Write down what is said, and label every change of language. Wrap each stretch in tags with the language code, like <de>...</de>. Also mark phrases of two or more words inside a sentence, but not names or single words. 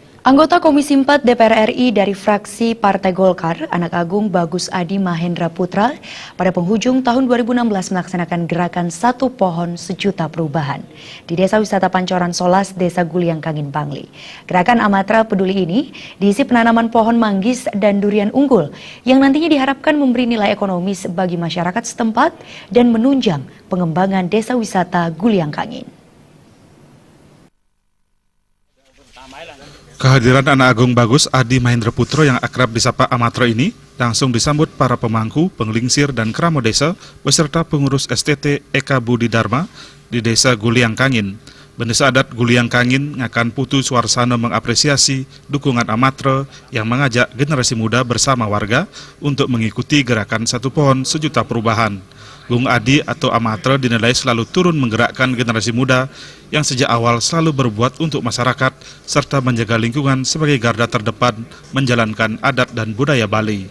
<id>Anggota Komisi 4 DPR RI dari fraksi Partai Golkar, Anak Agung Bagus Adi Mahendra Putra, pada penghujung tahun 2016 melaksanakan gerakan Satu Pohon Sejuta Perubahan di Desa Wisata Pancoran Solas, Desa Guliang Kangin, Bangli. Gerakan Amatra Peduli ini diisi penanaman pohon manggis dan durian unggul yang nantinya diharapkan memberi nilai ekonomis bagi masyarakat setempat dan menunjang pengembangan Desa Wisata Guliang Kangin. Kehadiran Anak Agung Bagus Adi Mahendra Putra yang akrab disapa Amatra ini langsung disambut para pemangku, penglingsir, dan keramo desa beserta pengurus STT Eka Budi Dharma di Desa Guliang Kangin. Bendesa adat Guliang Kangin ngakan Putu Suarsana mengapresiasi dukungan Amatra yang mengajak generasi muda bersama warga untuk mengikuti gerakan Satu Pohon Sejuta Perubahan. Gung Adi atau Amatra dinilai selalu turun menggerakkan generasi muda yang sejak awal selalu berbuat untuk masyarakat serta menjaga lingkungan sebagai garda terdepan menjalankan adat dan budaya Bali.</id>